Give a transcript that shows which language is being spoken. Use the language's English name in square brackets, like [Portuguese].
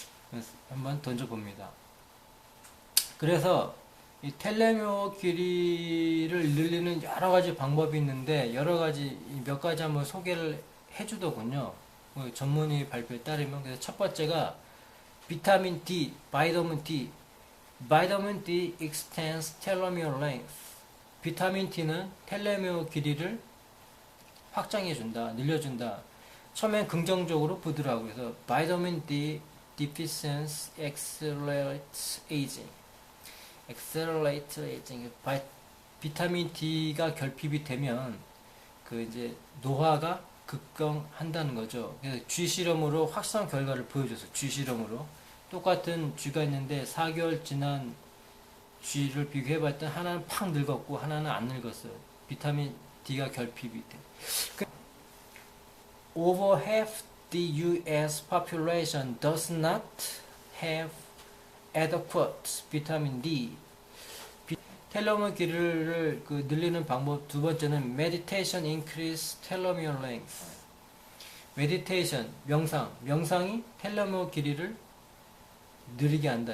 [Korean] 그래서 한번 던져봅니다. 그래서 이 텔로미어 길이를 늘리는 여러 가지 방법이 있는데 몇 가지 한번 소개를 해주더군요. 전문의 발표에 따르면 그래서 첫 번째가 비타민 D, 바이타민 D. [English] 바이타민 D extends telomere length. [Korean] 비타민 D는 텔로미어 길이를 확장해준다, 늘려준다. 처음엔 긍정적으로 보더라고요. [English] 그래서 바이타민 D deficiency accelerates aging. accelerates aging. [Korean] 비타민 D가 결핍이 되면 그 이제 노화가 급경한다는 거죠. 그래서 쥐 실험으로 확실한 결과를 보여줬어요. 쥐 실험으로 똑같은 쥐가 있는데 4개월 지난 쥐를 비교해봤더니 하나는 팍 늙었고 하나는 안 늙었어요. 비타민 D가 결핍이 돼. [English] Over half the US population does not have adequate vitamin D. [Korean] 텔로미어 길이를 늘리는 방법 두 번째는 [English] meditation increase telomere length. [Korean] meditation, 명상이 텔로미어 길이를 느리게 한다.